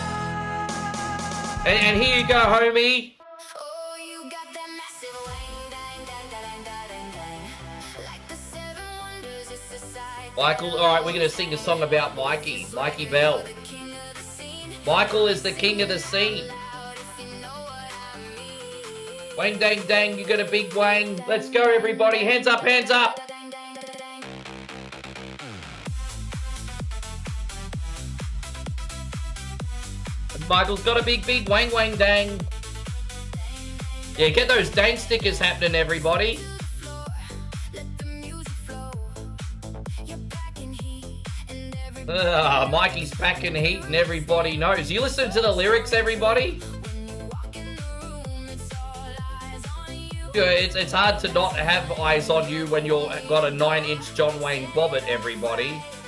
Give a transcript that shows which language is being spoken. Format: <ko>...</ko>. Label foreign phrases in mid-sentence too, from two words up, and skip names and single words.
<en>And here you go, homie. Michael, alright, we're going to sing a song about Mikey Bell. Michael is the king of the scene. Wang dang dang, you got a big wang. Let's go, everybody. Hands up, hands up. Michael's got a big wang wang dang. Yeah, get those dang stickers happening, everybody. Mikey's packing heat and everybody knows. You listen to the lyrics, everybody? It's hard to not have eyes on you when you've got a 9-inch John Wayne bobbit, everybody.</en>